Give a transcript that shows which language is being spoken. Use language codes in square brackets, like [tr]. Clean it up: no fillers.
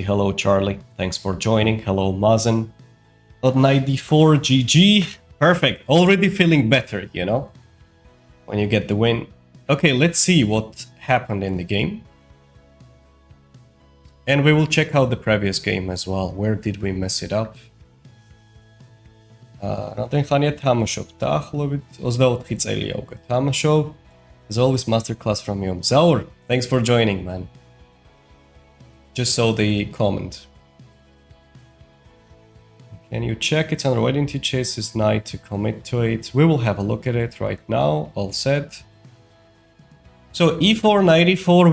[en] Hello, Charlie. Thanks for joining. Hello, Mazen. Not 94, GG. Perfect. Already feeling better, you know, when you get the win. Okay, let's see what happened in the game. And we will check out the previous game as well. Where did we mess it up? [ka] Radhen თამაშობ დაახლოებით 24 წელია უკვე თამაშობ. [en] As always, masterclass from you. Zaur, thanks for joining, man. Just saw the comment. Can you check it's under waiting to chase his knight to commit to it? We will have a look at it right now. All set. So e4, knight e4.